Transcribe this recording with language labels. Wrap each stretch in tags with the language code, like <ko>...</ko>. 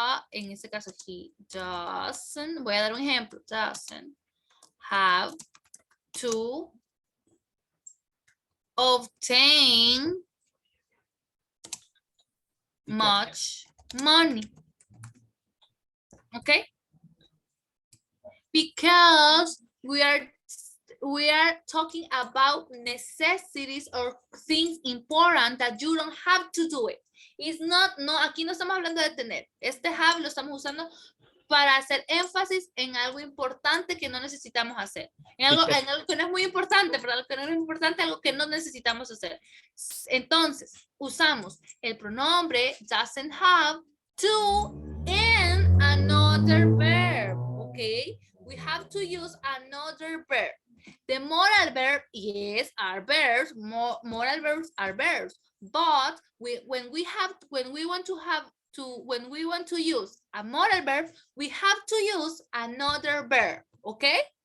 <es>En este caso,</es> <en>he doesn't,</en> <es>voy a dar un ejemplo,</es> <en>doesn't have to obtain much money. Okay? Because we are talking about necessities or things important that you don't have to do it. It's not,</en> <es>no, aquí no estamos hablando de tener. Este have lo estamos usando para hacer énfasis en algo importante que no necesitamos hacer. En algo que no es muy importante, pero algo que no es importante, algo que no necesitamos hacer. Entonces, usamos el pronombre</es> <en>doesn't have to and another verb,</en> <es>okay?</es> <en>We have to use another verb. The moral verb, yes, are verbs. Moral verbs are verbs. But when we want to use a moral verb, we have to use another verb, okay?</en>